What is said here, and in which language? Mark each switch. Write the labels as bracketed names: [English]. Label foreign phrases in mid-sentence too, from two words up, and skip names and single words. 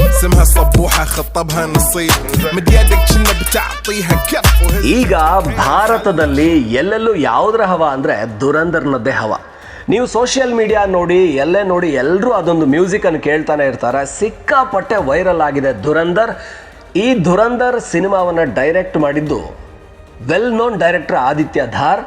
[Arabic] اسمها صبوحة خطبها نصيب مديادك كنا بتعطيها كف. [Kannada] ಈಗ ಭಾರತದಲ್ಲಿ ಎಲ್ಲೆಲ್ಲೂ ಯಾವುದರ ಹವಾ ಅಂದರೆ ದುರಂಧರ್ನದ್ದೇ ಹವಾ. ನೀವು [English] social media [Kannada] ನೋಡಿ, ಎಲ್ಲೇ ನೋಡಿ, ಎಲ್ಲರೂ ಅದೊಂದು ಮ್ಯೂಸಿಕನ್ನು ಕೇಳ್ತಾನೆ ಇರ್ತಾರೆ. ಸಿಕ್ಕಾಪಟ್ಟೆ ವೈರಲ್ ಆಗಿದೆ ದುರಂಧರ್. ಈ ದುರಂಧರ್ ಸಿನಿಮಾವನ್ನು ಡೈರೆಕ್ಟ್ ಮಾಡಿದ್ದು [English] well known director [Kannada] ಆದಿತ್ಯ ಧಾರ್.